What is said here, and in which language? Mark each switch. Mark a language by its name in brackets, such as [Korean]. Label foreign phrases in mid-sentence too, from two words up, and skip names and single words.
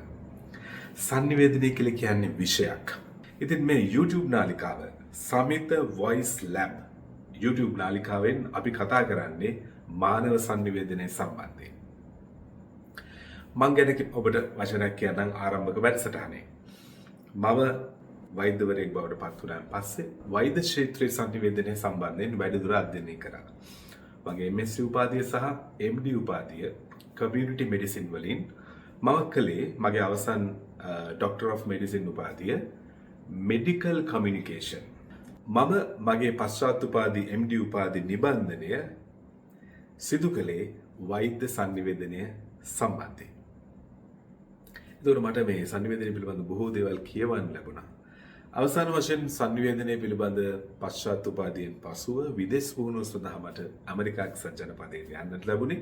[Sinhala] sannivedanaya කියලා කියන්නේ විෂයක්. ඉතින් මේ YouTube නාලිකාව සමිත වොයිස් ලැබ් YouTube නාලිකාවෙන් අපි කතා කරන්නේ මානව sannivedanaya සම්බන්ධයෙන්. මම ගැන ඔබට වචනයක් කියන්නම් ආරම්භක වැඩසටහනේ. මම වෛද්‍යවරයෙක් බවට පත් වුණාන් පස්සේ වෛද්‍ය ක්ෂේත්‍රයේ sannivedanaya සම්බන්ධයෙන් වැඩිදුර අධ්‍යයනය කරා. මගේ MSc උපාධිය සහ MD උපාධිය [English] community medicine [Sinhala] වලින් මම කළේ මගේ අවසන් [English] Doctor of Medicine [Sinhala] උපාධිය [English] medical communication. [Sinhala] මම මගේ පශ්චාත් උපාධි MD උපාධි නිබන්ධනය සිදු කළේ වෛද්‍ය sannivedanaya සම්බන්ධයෙන්. එතකොට මට මේ sannivedanaya පිළිබඳ බොහෝ දේවල් කියවන්න ලැබුණා. අවසාන වශයෙන් sannivedanaya පිළිබඳ පශ්චාත් උපාධියෙන් පසුව විදේශ පුහුණුව සඳහා මට ඇමරිකා එක්සත් ජනපදයට යන්නට ලැබුණේ.